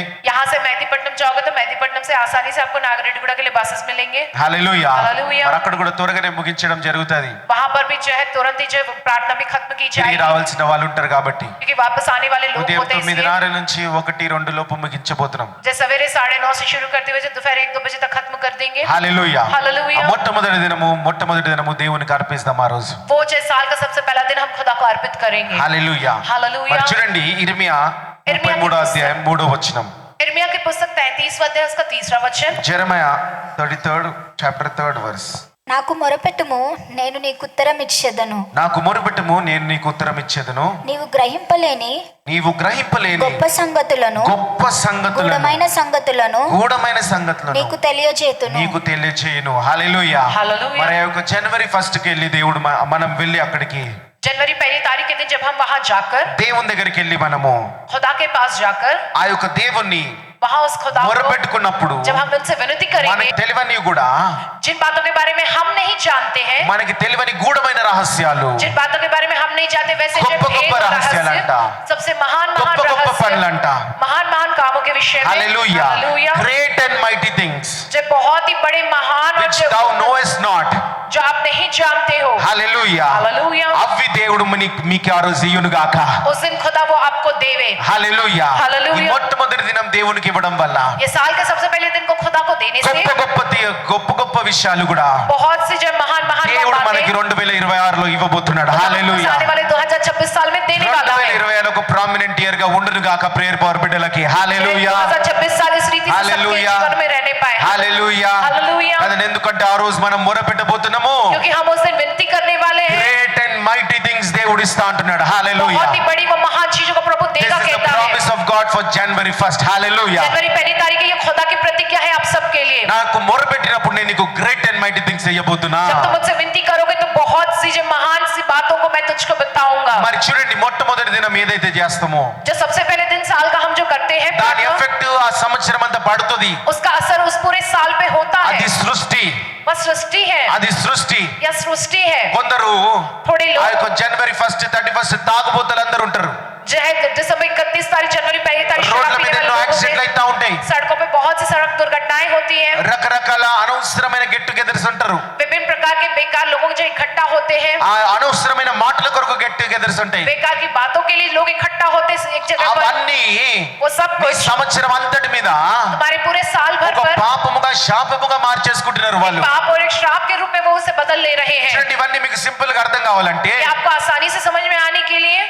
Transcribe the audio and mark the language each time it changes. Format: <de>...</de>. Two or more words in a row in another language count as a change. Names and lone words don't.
<hi>यहाँ से मेहदीपट्टनम जाओगे तो मेहदीपट्टनम से आसानी से आपको नागरेड्डीगुड़ा के लिए बसेस मिलेंगे.</hi> <te>హల్లెలూయా. హల్లెలూయా. మరి అక్కడ కూడా త్వరగానే ముగించడం జరుగుతుంది.</te> <hi>वहां पर भी जो है तुरंत ही जो है प्रार्थना भी खत्म की</hi> <te>తిరిగి</te> <hi>जाएगी</hi> <te>రావాల్సిన వాళ్ళు ఉంటారు కాబట్టి</te> <hi>क्योंकि वापस आने वाले लोग</hi> <te>ఉదయం</te> <hi>होते हैं.</hi> <te>9:30 నుంచి 1-2 లోపు ముగించబోతున్నాం.</te> <hi>जैसे सवेरे 9:30 से शुरू करते हुए दोपहर 1-2 बजे तक खत्म कर देंगे.</hi> <te>హల్లెలూయా. హల్లెలూయా. ఆ మొట్టమొదటి దినము దేవునికి అర్పిస్తాం ఆ రోజు.</te> <hi>वो जो साल का सबसे पहला दिन हम खुदा को अर्पित करेंगे.</hi> <te>హల్లెలూయా. హల్లెలూయా. మరి చూడండి ఇర్మియా 33వ అధ్యాయం 3వ వచనం.</te> <hi>इर्मिया की पुस्तक 33वां अध्याय उसका 3रा वचन.</hi> <te>జెరమయా 33 చాప్టర్ 3 వర్స్. నాకు మొరపెట్టుము, నేను నీకు ఉత్తరం ఇచ్చేదను. నాకు మొరపెట్టుము, నేను నీకు ఉత్తరం ఇచ్చేదను. నీవు గ్రహింపలేని నీవు గ్రహింపలేని గొప్ప సంగతులను, గొప్ప సంగతులను, గూఢమైన సంగతులను గూఢమైన సంగతులను నీకు తెలియజేతును. నీకు తెలియచేయును. హల్లెలూయా. హల్లెలూయా. మరి ఆ యొక్క జనవరి 1 కి వెళ్ళి దేవుడు మనం వెళ్ళి అక్కడికి</te> <hi>जनवरी 1 तारीख के दिन जब हम वहां जाकर</hi> <te>దేవుని దగ్గరికి వెళ్ళి మనము</te> <hi>खुदा के पास जाकर</hi> <te>ఆ యొక్క దేవుణ్ణి</te> <hi>वहां उस खुदा को</hi> <te>మొరపెట్టుకున్నప్పుడు</te> <hi>जब हम उनसे विनती करेंगे</hi> <te>మనకి తెలియని కూడా</te> <hi>जिन बातों के बारे में हम नहीं जानते हैं,</hi> <te>మనకి తెలియని గూఢమైన రహస్యాలు,</te> <hi>जिन बातों के बारे में हम नहीं जानते वैसे जो</hi> <te>గొప్ప</te> <hi>भेद</hi> <te>గొప్ప రహస్యాలంట,</te> <hi>रहस्य, सबसे महान</hi> <te>గొప్ప గొప్ప</te> <hi>रहस्य,</hi> <te>పనులంట.</te> <hi>महान महान कामों के विषय में.</hi> <te>హల్లెలూయా.</te> <hi>हालेलुया.</hi> <en>great and mighty things</en> <hi>जो बहुत ही बड़े महान और</hi> <en>which thou knowest not.</en> <hi>जो आप नहीं जानते हो.</hi> <te>హల్లెలూయా.</te> <hi>हालेलुया.</hi> <te>అవి దేవుడు మీకు ఆ రోజు ఇయ్యును గాక.</te> <hi>उस दिन खुदा वो आपको देवे.</hi> <te>హల్లెలూయా. హల్లెలూయా. ఈ మొట్టమొదటి దినం దేవునికి ఇవ్వడం వల్ల</te> <hi>ये साल के सबसे पहले दिन को खुदा को देने से</hi> <te>గొప్ప గొప్ప విషయాలు కూడా</te> <hi>बहुत सी जो महान महान</hi> <te>దేవుడు</te> <hi>बातें</hi> <te>మనకి 2026 లో ఇవ్వబోతున్నాడు. హల్లెలూయా.</te> <hi>आने वाले 2026 साल में देने वाला है.</hi> <te>2020 ఒక</te> <en>prominent year</en> <te>గా ఉండును గాక</te> <en>prayer power</en> <te>బిడ్డలకి. హల్లెలూయా.</te> <hi>2026 साल इस रीति से सबके</hi> <te>హల్లెలూయా.</te> <hi>जीवन में रहने पाए.</hi> <te>హల్లెలూయా. హల్లెలూయా. అదే ఎందుకంటే ఆ రోజు మనం మొరపెట్టబోతున్నాము.</te> <hi>क्योंकि हम उस दिन विनती करने वाले हैं.</hi> <en>great and mighty things</en> <te>దేవుడు ఇస్తా అంటున్నాడు. హల్లెలూయా.</te> <hi>बहुत ही बड़ी वो महान चीजों को प्रभु</hi> <en>This</en> <hi>देगा</hi> <en>is the</en> <hi>कहता है.</hi> <en>promise of God for January 1st. Hallelujah.</en> <hi>जनवरी 1 तारीख ये खुदा की प्रतिज्ञा है आप सबके लिए.</hi> <te>నాకు మొరపెట్టినప్పుడు నేను నీకు</te> <en>great and mighty things</en> <te>చేయబోతున్నా.</te> <hi>जब तुम मुझसे विनती करोगे तो बहुत सी जो महान सी बातों को मैं तुझको बताऊंगा.</hi> <te>మరి చూడండి మొట్టమొదటి దినం ఏదైతే చేస్తామో</te> <hi>जो सबसे पहले दिन साल का हम जो करते हैं</hi> <te>దాని ఎఫెక్ట్ ఆ సంవత్సరం అంతా పడుతుంది.</te> <hi>उसका असर उस पूरे साल पे होता है.</hi> <te>అది సృష్టి,</te> <hi>वह सृष्टि है.</hi> <te>అది సృష్టి.</te> <hi>यह सृष्टि है.</hi> <te>కొందరు</te> <hi>थोड़े</hi> <te>ఆ</te> <hi>लोग</hi> <te>యొక్క జనవరి 1 31 తాగుబోతులు అందరూ ఉంటారు.</te> <hi>जो है दिसंबर 31 तारीख जनवरी 1 तारीख</hi> <te>రోడ్ల</te> <hi>शराब</hi> <te>మీద</te> <hi>पीने वाले</hi> <te>ఎన్నో</te> <hi>लोगों</hi> <te>యాక్సిడెంట్లు</te> <hi>से</hi> <te>అవుతా ఉంటాయి.</te> <hi>सड़कों पे बहुत सी सड़क दुर्घटनाएं होती हैं.</hi> <te>రకరకాల అనవసరమైన</te> <en>get togethers</en> <te>ఉంటారు.</te> <hi>विभिन्न प्रकार के बेकार लोगों जो इकट्ठा होते हैं.</hi> <te>ఆ అనవసరమైన మాటల కొరకు</te> <en>get togethers</en> <te>ఉంటాయి.</te> <hi>बेकार की बातों के लिए लोग इकट्ठा होते हैं एक जगह पर.</hi> <te>అవన్నీ</te> <hi>वो सब</hi> <te>ఈ</te> <hi>कुछ</hi> <te>సంవత్సరం అంతటి మీద</te> <hi>तुम्हारे पूरे साल भर</hi> <te>ఒక</te> <hi>पर</hi> <te>పాపముగా శాపముగా మార్చేసుకుంటున్నారు వాళ్ళు.</te> <hi>पाप और एक श्राप के रूप में वो उसे बदल ले रहे हैं.</hi> <te>చూడండి ఇవన్నీ మీకు సింపుల్ గా అర్థం కావాలంటే</te> <hi>ये आपको आसानी से समझ में आने के लिए</hi>